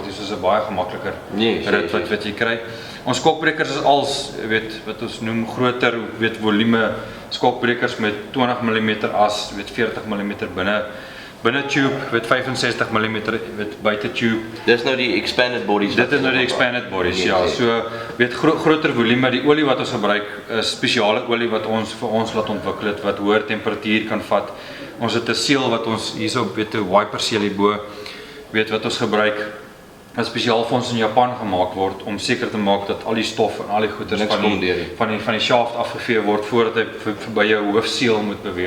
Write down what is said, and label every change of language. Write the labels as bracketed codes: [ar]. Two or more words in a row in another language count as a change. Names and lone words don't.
[af] Dis so 'n baie gemakliker rit wat jy kry. Ons skokbrekers is als weet wat ons noem groter volume skokbrekers met 20 mm as, 40 mm binne tube, 65 mm buite tube. Dis nou die [en] expanded bodies. [af] Dit is nou die [en] expanded bodies, [af] ja. So groter volume. Die olie wat ons gebruik is spesiale olie wat ons vir ons laat ontwikkel het wat hoër temperatuur kan vat. Ons het 'n seël wat ons hierso 'n wiper seël hierbo wat ons gebruik. Wat spesiaal vir ons in Japan gemaak word om seker te maak dat al die stof en al die goeders van die shaft afgevee word voordat hy verby jou hoofseël moet beweeg.